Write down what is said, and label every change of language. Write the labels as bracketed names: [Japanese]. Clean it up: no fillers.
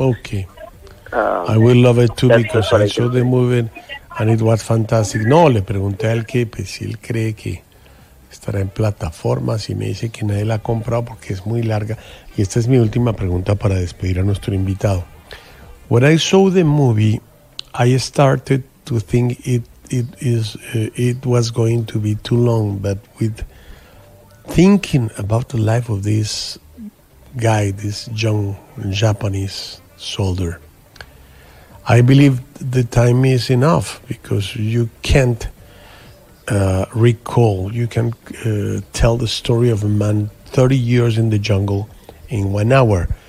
[English] Okay, I would love it too, because I saw the movie and it was fantastic. [Spanish] No, le pregunté al que, pues, si él cree que estará en plataformas, y me dice que nadie la ha comprado porque es muy larga. Y esta es mi última pregunta para despedir a nuestro invitado. [English] When I saw the movie, I started to think it was going to be too long, but with thinking about the life of this guy, this young Japanese soldier, I believe the time is enough, because you can't recall, you can tell the story of a man 30 years in the jungle in 1 hour.